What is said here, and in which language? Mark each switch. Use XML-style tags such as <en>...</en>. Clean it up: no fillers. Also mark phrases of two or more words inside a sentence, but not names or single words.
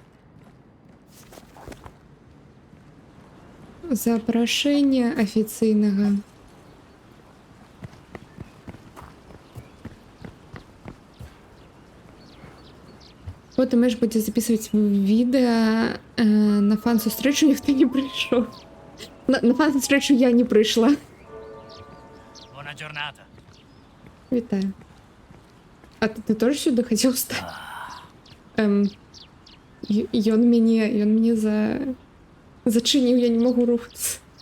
<be>Запрашэнне афіцыйнага. Потым Эш будзе записываць відэа на фан-сустрэчу, ніхто не прыйшоў. На фан-сустрэчу я не прыйшла. Buona giornata. Вітаю.</be> <ru>А ты тоже сюда хотел стать?</ru> <be>Ён мяне зачыніў, я не могу рухацца.</be>